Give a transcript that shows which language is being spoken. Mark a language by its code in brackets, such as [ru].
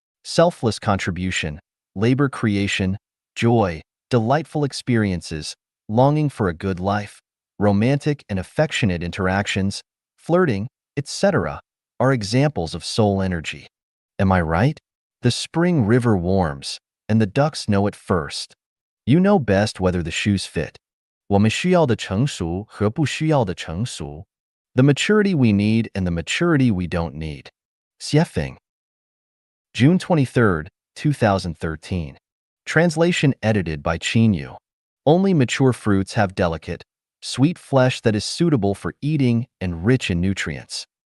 [en] Selfless contribution, labor creation, joy, delightful experiences, longing for a good life, romantic and affectionate interactions, flirting, etc., are examples of soul energy. Am I right? The spring river warms, and the ducks know it first. You know best whether the shoes fit. [zh] 我们需要的成熟和不需要的成熟. [en] The maturity we need and the maturity we don't need. Xiefeng. June 23, 2013. Translation edited by Qin Yu. Only mature fruits have delicate, sweet flesh that is suitable for eating and rich in nutrients.